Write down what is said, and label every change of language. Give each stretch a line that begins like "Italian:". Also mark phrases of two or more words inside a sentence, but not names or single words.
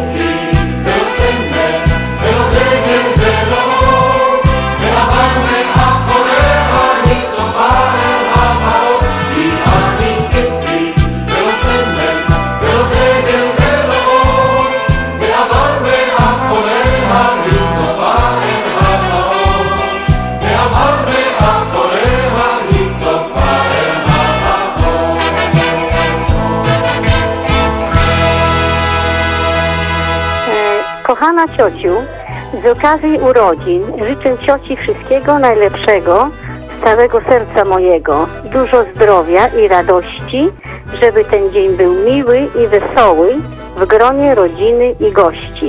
Hebrew: לי, ולא סמל, ולא דגל ולא רוב, ועבר מאחוריה, היא צופה אל הבאות, היא אמיתית לי, ולא סמל, ולא דגל ולא רוב, ועבר מאחוריה, היא צופה אל הבאות, ועבר מאחוריה, היא צופה אל הבאות.
Polish: Kochana ciociu, z okazji urodzin życzę cioci wszystkiego najlepszego z całego serca mojego, dużo zdrowia i radości, żeby ten dzień był miły i wesoły w gronie rodziny i gości.